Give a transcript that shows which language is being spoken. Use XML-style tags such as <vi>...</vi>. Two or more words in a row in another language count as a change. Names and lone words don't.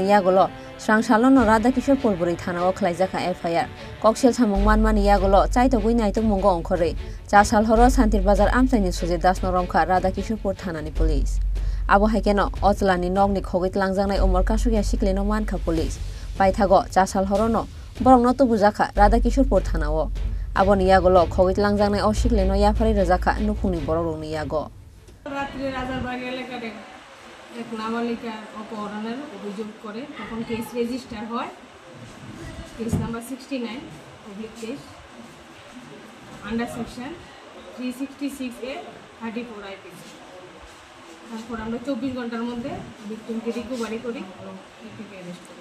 <trp>Yakulo Srangsalo no Radha Kishorpur Buri Thanao Khalaijaka FIR Kokshel Samung Manmani Yakulo Chaitogwi Naitung Mungo Onkore Chasal Horo Santir Bazar Amsaini Sujit Das Noromka Radha Kishorpur Thanani Police Abo Haikeno Otlani Nogni Khogwi Twlangjaknai Umorka Suga Siklino Manka Police Paithago Chasal Horo no Borong no Tubujaka Radha Kishorpur Thanao Abo ni Yakulo Khogwi Twlangnai o Siklino Yafari Rajaka Nupungni Borong ni Yago</trp> <bn>রাত্রে রাজারবাগ এলাকার এক নাবালিকা অপহরণের অভিযোগ করে তখন</bn> <en>case register</en> <bn>হয়</bn> <en>case number</en> <bn>69/23</bn> <en>under section</en> <bn>366 এ 34 আইপিসি তারপর আমরা 24 ঘন্টার মধ্যে ভিকটিমকে রিকভারি করি এবং একে অ্যারেস্ট করি</bn>